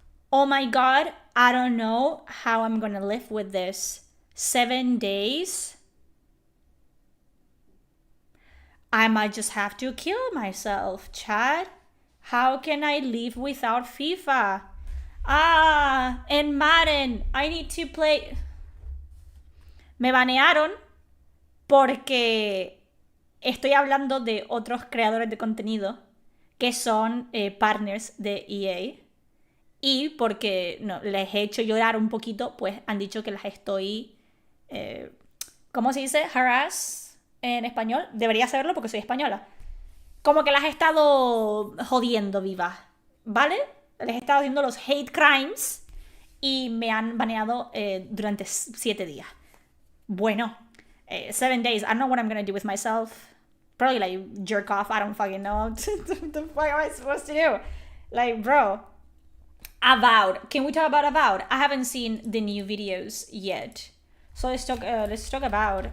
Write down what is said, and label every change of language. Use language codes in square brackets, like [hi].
[en] Oh my god, I don't know how I'm gonna live with this. 7 days? I might just have to kill myself, Chad. How can I live without FIFA? And Madden, I need to play... [es] Me banearon porque estoy hablando de otros creadores de contenido que son partners de EA. Y porque les he hecho llorar un poquito, pues han dicho que las estoy... ¿cómo se dice? Harass en español. Debería saberlo porque soy española. como que las he estado jodiendo vivas, ¿vale? Les he estado haciendo los hate crimes y me han baneado durante 7 días. [en] Bueno, 7 days. I don't know what I'm gonna do with myself. Probably like jerk off. I don't fucking know. What the fuck am I supposed to do? Like, bro. Avowed. Can we talk about Avowed? I haven't seen the new videos yet. So let's talk about.